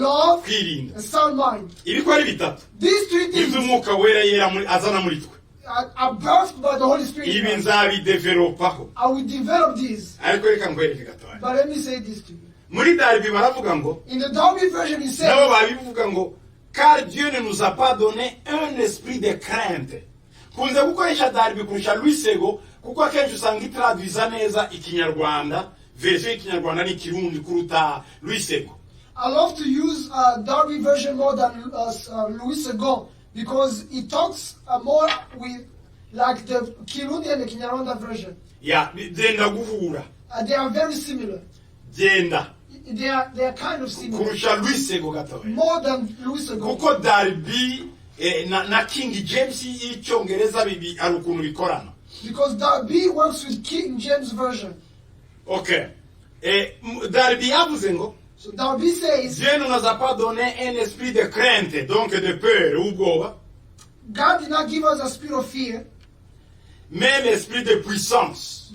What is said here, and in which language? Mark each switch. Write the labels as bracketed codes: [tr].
[en] love, [rw] kwirinda. [en] and sound mind. [rw] Ibi ko ari bitatu [en] These three things [rw] iby'umwuka wera azana muri twe. [en] are birthed by the Holy Spirit. [rw] Ibi nzabidevelopaho. [en] I will develop these. [rw] Ariko reka nkwereke gatoya. [en] But let me say this to you. [rw] Muri Darby baravuga ngo, [en] In the Darby version, he says, [rw] nabo babivuga ngo, [fr] car Dieu ne nous a pas donné un esprit de crainte. [rw] Kunze gukoresha Darby kurusha Luisego kuko akenshi usanga itraduiza neza ikinyarwanda, version y'ikinyarwanda n'ikirundi kuruta Luisego. [en] I love to use Darby version more than Louis Segon because it talks more with like the Kirundi and the Kinyarwanda version. [rw] Ya, genda guhura. [en] They are very similar. [rw] Genda. [en] They are kind of similar. [rw] Kurusha Luisego gatoya. [en] More than Louis Segon. [rw] Kuko Darby na King James y'icyongereza bibi ari ukuntu bikorana. [en] Because Darby works with King James version. [rw] Okay. Darby yavuze ngo, [en] So Darby says, [fr] Dieu ne nous a pas donné un esprit de crainte, donc de peur ou ubwoba, [en] God did not give us a spirit of fear, [fr] mais l'esprit de puissance,